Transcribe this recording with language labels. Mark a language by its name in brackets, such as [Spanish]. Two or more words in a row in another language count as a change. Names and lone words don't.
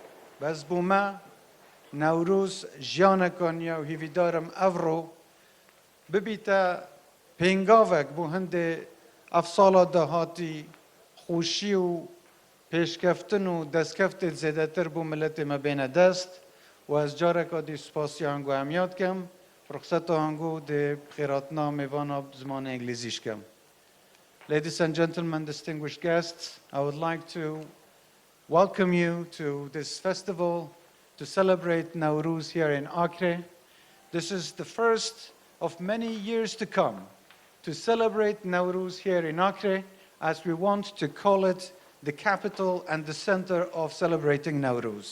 [Kurdish] Bez bû me Newrôz jiyaneka nû ye û hêvîdarim ev ro bibîte pêngavek bû hindê ev sala dahatî xweşî û pêşkeftin û destkeftê zêdetir bû milletê me bêne dest û ez careka dî spasiya hangû hemiya dikim, ruxseta hangû dê xêratina mêvana zimana îngilîzî şikim. [English] Ladies and gentlemen, distinguished guests, I would like to welcome you to this festival to celebrate Newruz here in Akre. This is the first of many years to come to celebrate Newruz here in Akre, as we want to call it the capital and the center of celebrating Newruz.